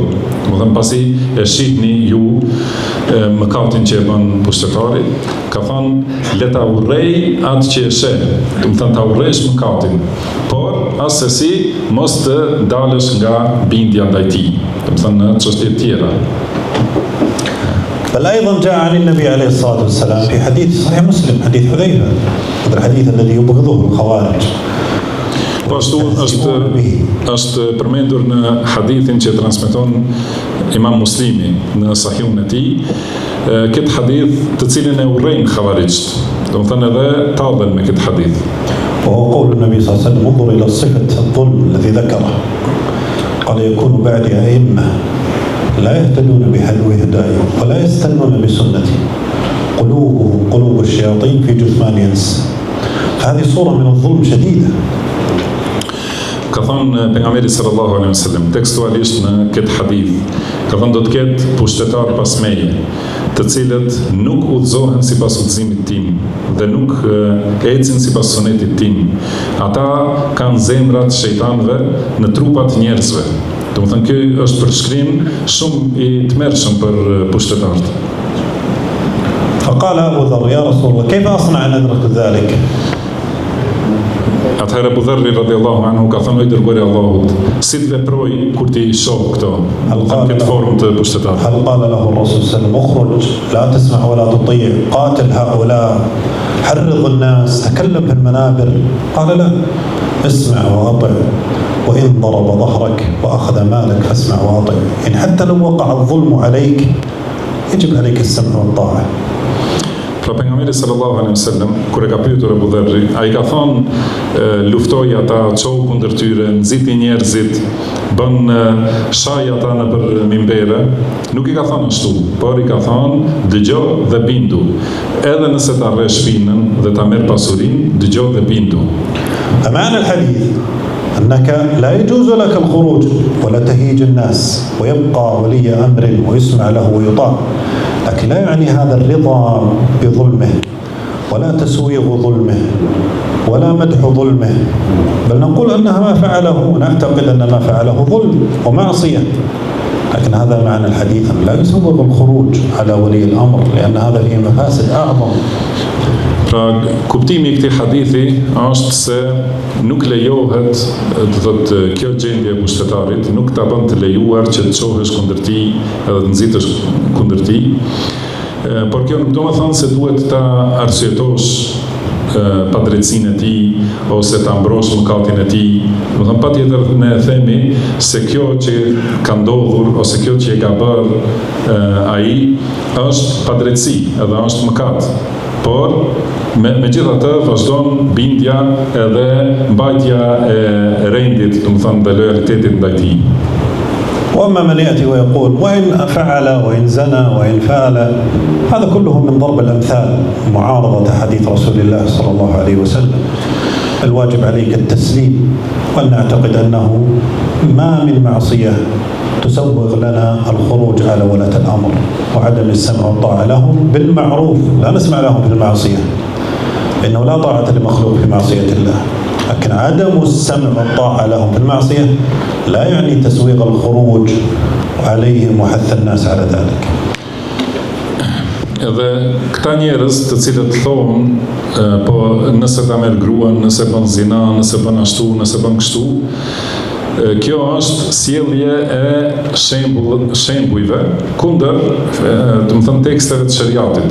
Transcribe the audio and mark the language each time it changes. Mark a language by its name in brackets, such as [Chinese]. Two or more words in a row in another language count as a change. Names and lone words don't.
[Albanian] Do të thënë pasi e shihni ju mëkatin që e bën pushtetari, ka thënë le ta urrej atë që e sheh. Do të thënë ta urrejsh mëkatin, por asesi mos të dalësh nga bindja ndaj tij. Do të thënë në çështje të tjera. [Arabic] بل أيضا جاء عن النبي عليه الصلاة والسلام في حديث صحيح مسلم حديث حذيفة هذا الحديث الذي يبغضه الخوارج. [Albanian] Pashtu është përmendur në hadithin që transmeton Imam Muslimi në Sahihun e tij, këtë hadith të cilin e urrejnë xhavarixht. Do të thënë edhe tallen me këtë hadith. [Arabic] وهو قول النبي صلى الله عليه وسلم انظر إلى صفة الظلم الذي ذكره قال يكون بعد أئمة لا يهتدون بهداي ولا يستنون بسنتي قلوبهم قلوب الشياطين في جثمان ينس. هذه صورة من الظلم شديدة. [Albanian] Ka thënë pejgamberi [Arabic] صلى الله عليه وسلم [Albanian] tekstualisht në këtë hadith, ka thënë do të ketë pushtetar pas meje, të cilët nuk udhëzohen sipas udhëzimit tim dhe nuk ecin sipas sunetit tim. Ata kanë zemrat shejtanëve në trupat njerëzve. Do të thënë ky është përshkrim shumë i tmerrshëm për pushtetarët. [Arabic] فقال أبو ذر يا رسول الله كيف أصنع أن أدرك ذلك؟ [Albanian] Atëherë Abu Dharri [Arabic] رضي الله عنه [Albanian] ka thënë dërguari i Allahut, si të veproj kur ti shoh këto, këtë formë të pushtetarit. [Arabic] هل قال له الرسول صلى الله عليه وسلم اخرج لا تسمع ولا تطيع قاتل هؤلاء حرض الناس تكلم في المنابر؟ قال لا اسمع وأطع وإن ضرب ظهرك وأخذ مالك فاسمع وأطع. يعني حتى لو وقع الظلم عليك يجب عليك السمع والطاعة. [Albanian] Pra pejgamberi [Arabic] صلى الله عليه وسلم [Albanian] kur e ka pyetur Abu Dharri, ai ka thonë luftoi ata, çohu kundër tyre, nxiti njerëzit, bën shaj ata nëpër mimbere. Nuk I ka thënë ashtu, por I ka thënë dëgjoj dhe bindu. Edhe nëse ta rresh shpinën dhe ta merr pasurinë, dëgjoj dhe bindu. [Arabic] معنى الحديث أنك لا يجوز لك الخروج ولا تهيج الناس ويبقى ولي أمر ويسمع له ويطاع، لكن لا يعني هذا الرضا بظلمه ولا تسويغ ظلمه ولا مدح ظلمه، بل نقول أنها ما فعله نعتقد أن ما فعله ظلم ومعصية، لكن هذا معنى الحديث لا يسوغ الخروج على ولي الأمر لأن هذا فيه مفاسد أعظم. [Albanian] Pra, kuptimi I këtij hadithi është se nuk lejohet, do të thotë, kjo gjendje e pushtetarit nuk ta bën të lejuar që të çohesh kundër tij edhe të nxitesh kundër tij. Por kjo nuk do të thonë se duhet ta arsyetosh padrejtësinë e tij ose ta mbrosh mëkatin e tij. Do të thonë patjetër ne themi se kjo që ka ndodhur ose kjo që e ka bërë ai është padrejtësi, edhe është mëkat. Por megjithatë vazhdon bindja edhe mbajtja e rendit, do të thonë dhe lojalitetit ndaj tij. [Arabic] وأما من يأتي ويقول وإن فعل وإن زنى وإن فعل هذا كله من ضرب الأمثال معارضة حديث رسول الله صلى الله عليه وسلم. الواجب عليك التسليم وأن نعتقد أنه ما من معصية تسوغ لنا الخروج على ولاة الأمر وعدم السمع والطاعة لهم بالمعروف، لا نسمع لهم في المعصية، إنه لا طاعة لمخلوق في معصية الله. لكن عدم السمع والطاعة لهم في المعصية لا يعني تسويغ الخروج عليهم وحث الناس على ذلك. [Albanian] Edhe këta njerëz të cilët thonë po nëse ta merr gruan, nëse bën zina, nëse bën ashtu, nëse bën kështu, kjo është sjellje e shembujve kundër, do të thënë teksteve të shariatit.